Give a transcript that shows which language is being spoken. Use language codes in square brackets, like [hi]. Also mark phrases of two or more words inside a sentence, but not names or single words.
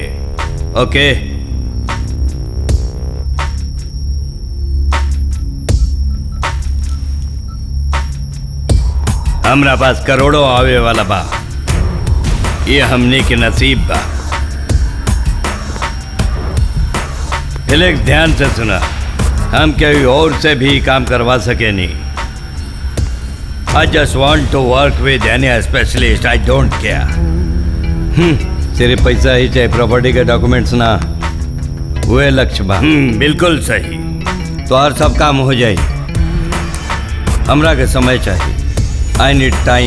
[bho] ओके हमरा पास करोड़ों आवे वाला बा, ये हमने के नसीब बा। फिलिक्स ध्यान से सुना, हम कोई और से भी काम करवा सके नहीं। [en] I just want to work with any specialist. I don't care. [bho] सिर्फ पैसा ही चाहिए, प्रॉपर्टी के डॉक्यूमेंट्स ना। वे लक्ष्य बा। बिल्कुल सही। तो हर सब काम हो जाए। हमरा के समय चाहिए। [en] I need time.